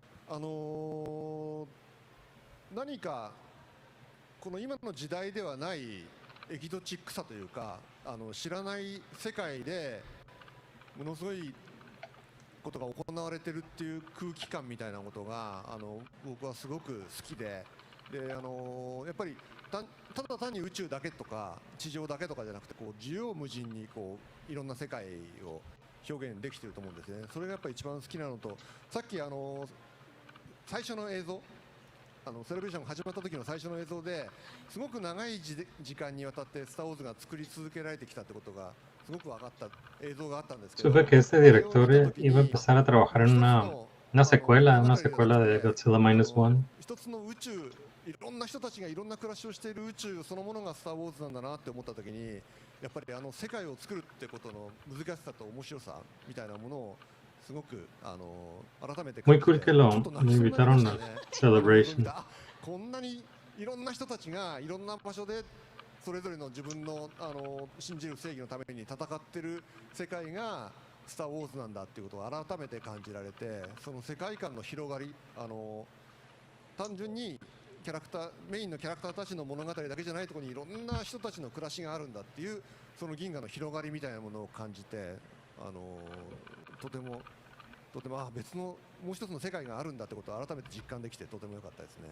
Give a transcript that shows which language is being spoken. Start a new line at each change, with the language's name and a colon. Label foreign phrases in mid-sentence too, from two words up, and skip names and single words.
Japanese: 何かこの今の時代ではないエキゾチックさというか知らない世界でものすごいことが行われてるっていう空気感みたいなことが僕はすごく好きで、やっぱりただ単に宇宙だけとか地上だけとかじゃなくて縦横無尽にいろんな世界を表現できていると思うんですね。それがやっぱり一番好きなのと、さっき最初の映像セレブレーションが始まった時の最初の映像ですごく長い時間にわたってスター・ウォーズが作り続けられてきたってことがすごく分かった映像があったんですけど、
Spanish: supe que este director iba a empezar a trabajar en una secuela de Godzilla -1.
Japanese: 一つの宇宙、いろんな人たちがいろんな暮らしをしている宇宙そのものがスター・ウォーズなんだなって思った時に、やっぱり世界を作るってことの難しさと面白さみたいなものをすごく改めて
Spanish: Muy cool que lo invitaron a Celebration.
Japanese: こんなにいろんな人たちがいろんな場所でそれぞれの自分の信じる正義のために戦ってる世界がスター・ウォーズなんだっていうことを改めて感じられて、その世界観の広がり単純にメインのキャラクターたちの物語だけじゃないところにいろんな人たちの暮らしがあるんだっていうその銀河の広がりみたいなものを感じてとても別のもう一つの世界があるんだってことを改めて実感できてとても良かったですね。